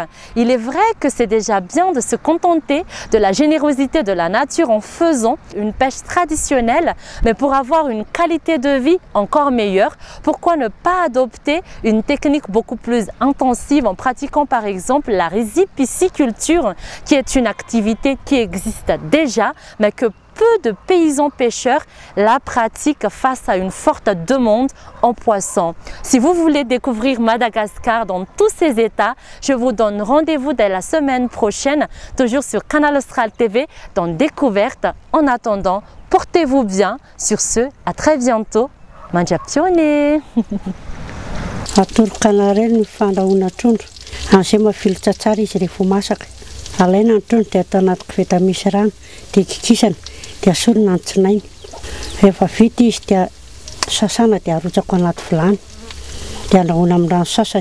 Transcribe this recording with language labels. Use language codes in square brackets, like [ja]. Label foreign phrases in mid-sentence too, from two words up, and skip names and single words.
[fr] Il est vrai que c'est déjà bien de se contenter de la générosité de la nature en faisant une pêche traditionnelle, mais pour avoir une qualité de vie encore meilleure, pourquoi ne pas adopter une technique beaucoup plus intensive en pratiquant par exemple la rizipisciculture, qui est une activité qui existe déjà, mais que peu de paysans pêcheurs la pratiquent face à une forte demande en poissons. Si vous voulez découvrir Madagascar dans tous ses états, je vous donne rendez-vous dès la semaine prochaine, toujours sur Canal Austral TV, dans Découverte. En attendant, portez-vous bien. Sur ce, à très bientôt. Mangiapione. [mg] Alaina ny trondro dia atao anaty koveta misy rano dia kikisana dia asorina ny tsinainy. Rehefa vita izy dia sasana dia arotsaka anaty vilany dia andrahoina amin'ny rano sasany.